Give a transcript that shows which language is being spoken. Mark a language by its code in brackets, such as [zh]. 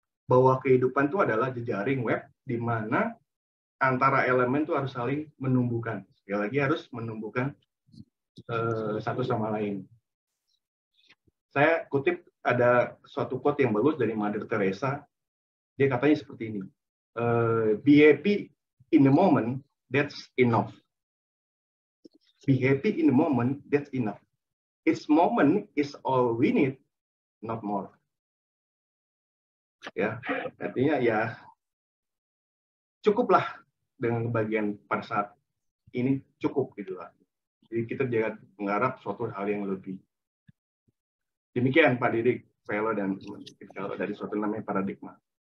[id] Bahwa kehidupan itu adalah jejaring web di mana antara elemen itu harus saling menumbuhkan. Sekali lagi harus menumbuhkan satu sama lain. Saya kutip ada suatu quote yang bagus dari Mother Teresa. Dia katanya seperti ini. [en] Be happy in the moment, that's enough. Be happy in the moment, that's enough. Its moment is all we need, not more. [id] Ya, artinya ya cukuplah dengan bagian pada saat ini, cukup gitu lah. Jadi kita jangan mengharap suatu hal yang lebih. Demikian Pak Didik, Velo, dan kalau dari suatu namanya paradigma.